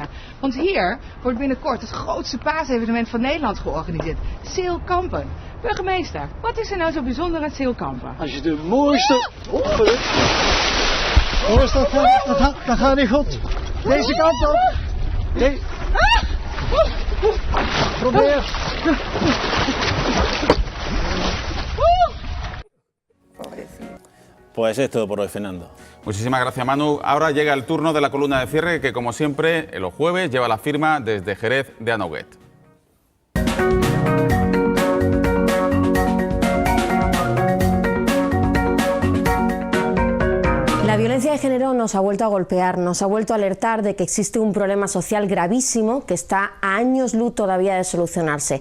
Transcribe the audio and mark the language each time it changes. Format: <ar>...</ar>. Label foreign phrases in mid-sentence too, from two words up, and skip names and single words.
<nl>Want hier wordt binnenkort het grootste paasevenement van Nederland georganiseerd. Seel Kampen. Burgemeester, wat is er nou zo bijzonder aan Seel Kampen? Als je de mooiste... dat gaat niet goed. Deze kant op. Probeer.</nl> <es>Pues es todo por hoy, Fernando. Muchísimas gracias, Manu. Ahora llega el turno de la columna de cierre que, como siempre, los jueves lleva la firma desde Jerez de Anoguet. La violencia de género nos ha vuelto a golpear, nos ha vuelto a alertar de que existe un problema social gravísimo que está a años luz todavía de solucionarse.</es>